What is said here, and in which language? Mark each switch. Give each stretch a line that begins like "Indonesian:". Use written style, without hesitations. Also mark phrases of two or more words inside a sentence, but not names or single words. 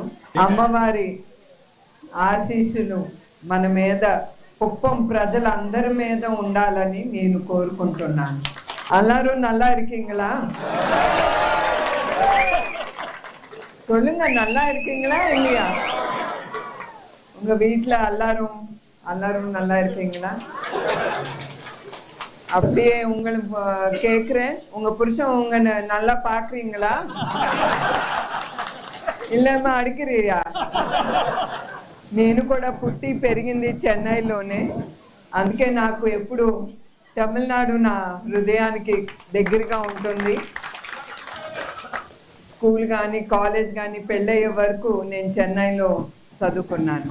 Telugu: అమ్మవారి ఆశీస్సులు మన మీద, కుప్పం ప్రజలందరి మీద ఉండాలని నేను కోరుకుంటున్నాను.
Tamil: எல்லாரும் நல்லா இருக்கீங்களா? சொல்லுங்க, நல்லா இருக்கீங்களா இல்லையா? உங்க வீட்டுல எல்லாரும் நல்லா இருக்கீங்களா? அப்படியே உங்களுக்கு கேக்குறேன், உங்க புருஷன் உங்க நல்லா பாக்குறீங்களா? இல்லம்மா అడిగిరియా?
Telugu: నేను కూడా పుట్టి పెరిగింది చెన్నైలోనే, అందుకే నాకు ఎప్పుడు తమిళనాడు నా హృదయానికి దగ్గరగా ఉంటుంది. స్కూల్ కానీ కాలేజ్ కానీ పెళ్ళయ్యే వరకు నేను చెన్నైలో చదువుకున్నాను.